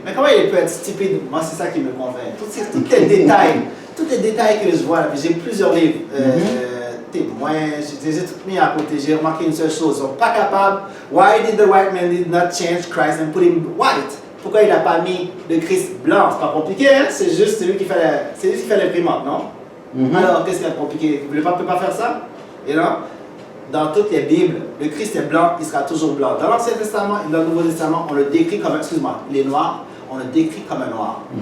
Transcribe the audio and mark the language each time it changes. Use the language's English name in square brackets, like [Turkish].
[French] Mais comment il peut être stupide? Moi, c'est ça qui me convainc. Tous les détails que je vois, j'ai plusieurs livres. Témoins, je les ai tous mis à côté. J'ai remarqué une seule chose. Ils sont pas capables. [English] Why did the white man did not change Christ and put him white? [French] Pourquoi il n'a pas mis le Christ blanc? C'est pas compliqué, hein? C'est juste celui qui fait l'imprimante, non? Alors, qu'est-ce qu'il y a de compliqué? Le pape ne peut pas faire ça? Et non? Dans toutes les Bibles, le Christ est blanc, il sera toujours blanc. Dans l'Ancien Testament et dans le Nouveau Testament, on le décrit comme il est noir, on le décrit comme un noir.